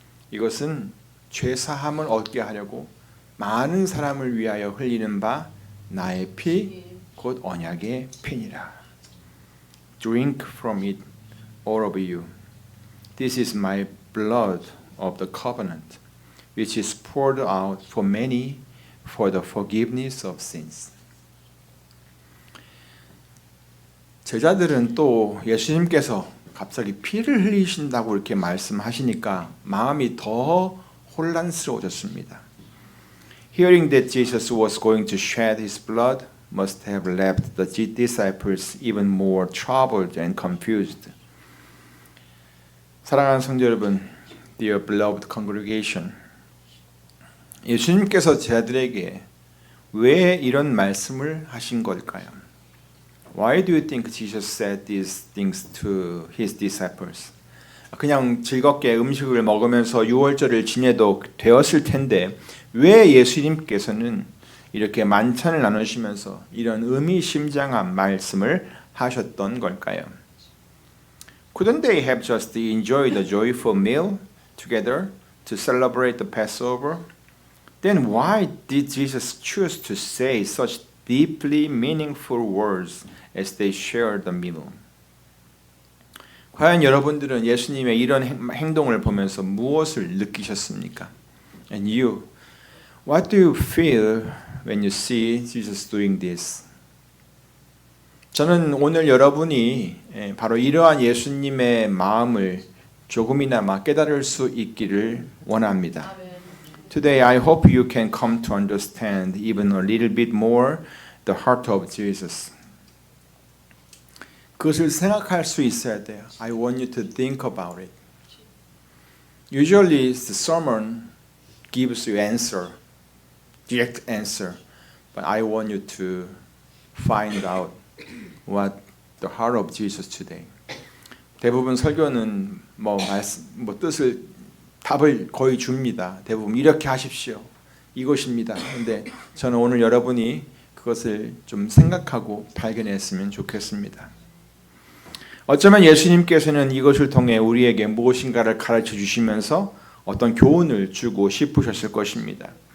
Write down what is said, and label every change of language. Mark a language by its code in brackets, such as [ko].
[ko] 이것은 죄 사함을 얻게 하려고 많은 사람을 위하여 흘리는 바 나의 피, 곧 언약의 피니라. [en] Drink from it, all of you. This is my blood of the covenant, which is poured out for many for the forgiveness of sins. [ko] 제자들은 또 예수님께서 갑자기 피를 흘리신다고 이렇게 말씀하시니까 마음이 더 혼란스러워졌습니다. [en] Hearing that Jesus was going to shed his blood must have left the disciples even more troubled and confused. [ko] 사랑하는 성도 여러분, [en] dear beloved congregation, [ko] 예수님께서 제자들에게 왜 이런 말씀을 하신 걸까요? [en] Why do you think Jesus said these things to his disciples? [ko] 그냥 즐겁게 음식을 먹으면서 유월절을 지내도 되었을 텐데 왜 예수님께서는 이렇게 만찬을 나누시면서 이런 의미심장한 말씀을 하셨던 걸까요? [en] Couldn't they have just enjoyed a joyful meal together to celebrate the Passover? Then why did Jesus choose to say such deeply meaningful words as they shared the meal? [ko] 과연 여러분들은 예수님의 이런 행동을 보면서 무엇을 느끼셨습니까? [en] And you, what do you feel when you see Jesus doing this? [ko] 저는 오늘 여러분이 바로 이러한 예수님의 마음을 조금이나마 깨달을 수 있기를 원합니다. [en] Today I hope you can come to understand even a little bit more the heart of Jesus. [ko] 그것을 생각할 수 있어야 돼요. [en] I want you to think about it. Usually the sermon gives you answer, direct answer, but I want you to find out what the heart of Jesus today. [ko] 대부분 설교는 뜻을 답을 거의 줍니다. 대부분 이렇게 하십시오. 이것입니다. 근데 저는 오늘 여러분이 그것을 좀 생각하고 발견했으면 좋겠습니다. 어쩌면 예수님께서는 이것을 통해 우리에게 무엇인가를 가르쳐 주시면서 어떤 교훈을 주고 싶으셨을 것입니다.